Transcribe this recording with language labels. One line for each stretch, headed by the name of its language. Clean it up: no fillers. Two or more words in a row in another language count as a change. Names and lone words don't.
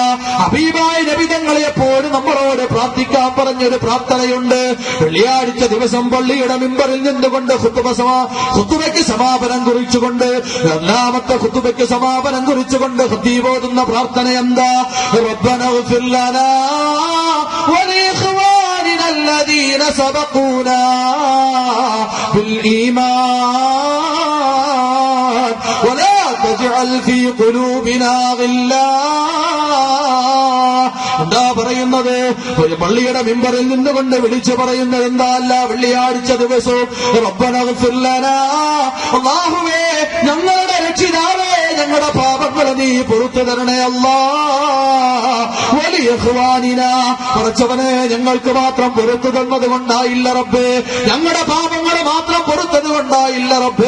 Malayalam: ഹബീബായ നബി തങ്ങളെ എപ്പോഴും നമ്മളോട് പ്രാർത്ഥിക്കാൻ പറഞ്ഞൊരു പ്രാർത്ഥനയുണ്ട്. വെള്ളിയാഴ്ച ദിവസം പള്ളിയുടെ മിമ്പറിൽ നിന്നുകൊണ്ട് ഖുതുബയ്ക്ക് സമാപനം കുറിച്ചുകൊണ്ട്, രണ്ടാമത്തെ ഖുതുബയ്ക്ക് സമാപനം കുറിച്ചുകൊണ്ട് ഖതീബ് ഓതുന്ന പ്രാർത്ഥന എന്താ?
Arabic: ربنا اغفر لنا ولإخواننا الذين سبقونا بالإيمان ولا تجعل في قلوبنا غلا.
Malayalam: എന്താ പറയുന്നത്? ഒരു പള്ളിയുടെ മിമ്പറിൽ നിന്നുകൊണ്ട് വിളിച്ചു പറയുന്നത് എന്താ? അല്ല, വെള്ളിയാഴ്ച ദിവസവും
Arabic: ربنا اغفر لنا,
Malayalam: അല്ലാഹുവേ ഞങ്ങളുടെ രക്ഷിതാവേ ഞങ്ങളുടെ പാപങ്ങളെ നീ പുറത്തു തരണേ അല്ലാ. വലിഇഖ്വാനിന, പടച്ചവനെ ഞങ്ങൾക്ക് മാത്രം പുറത്തു തന്നത് കൊണ്ടായില്ല റബ്ബേ, ഞങ്ങളുടെ പാപങ്ങൾ മാത്രം പുറത്തത് കൊണ്ടായില്ല റബ്ബേ.